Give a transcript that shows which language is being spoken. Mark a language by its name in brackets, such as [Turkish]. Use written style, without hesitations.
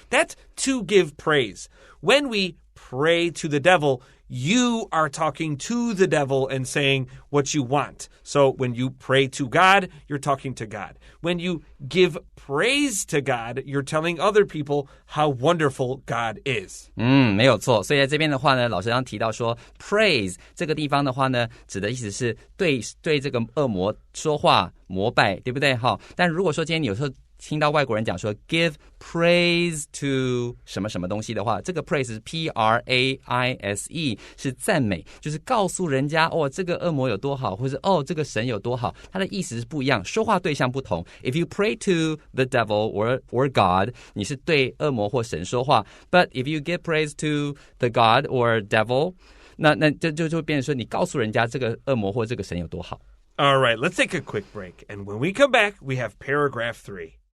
[English] That's to give praise. When we pray to the devil, you are talking to the devil and saying what you want. So when you pray to God, you're talking to God. When you give praise to God, you're telling other people how wonderful God is. [Chinese] 没有错。所以在这边的话呢，老师刚提到说 praise 这个地方的话呢，指的意思是对这个恶魔说话膜拜，对不对？好，但如果说今天你有时候听到外国人讲说 [English] give praise to [Chinese] 什么什么东西的话，这个 praise 是 P-R-A-I-S-E 是赞美，就是告诉人家这个恶魔有多好，或是这个神有多好，它的意思是不一样，说话对象不同。 [English] If you pray to the devil or God [Chinese] 你是对恶魔或神说话， [English] But if you give praise to the God or devil [Chinese] 那就变成说你告訴人家這個惡魔或這個神有多好。 [English] All right, let's take a quick break. And when we come back, we have paragraph 3.